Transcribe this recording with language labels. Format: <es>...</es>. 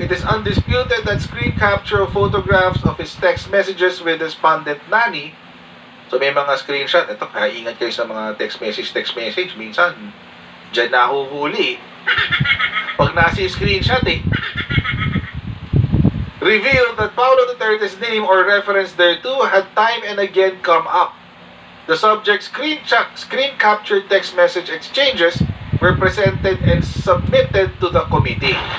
<en>It is undisputed that screen capture of photographs of his text messages with respondent Nani.</en> <tl>So, may mga screenshot. Ito, kaya ingat kayo sa mga text message. Minsan, dyan nahuhuli. Pag nasi</tl> <en>screenshot revealed that Paulo Duterte's name or reference thereto had time and again come up. The subject's screen captured text message exchanges were presented and submitted to the committee.</en>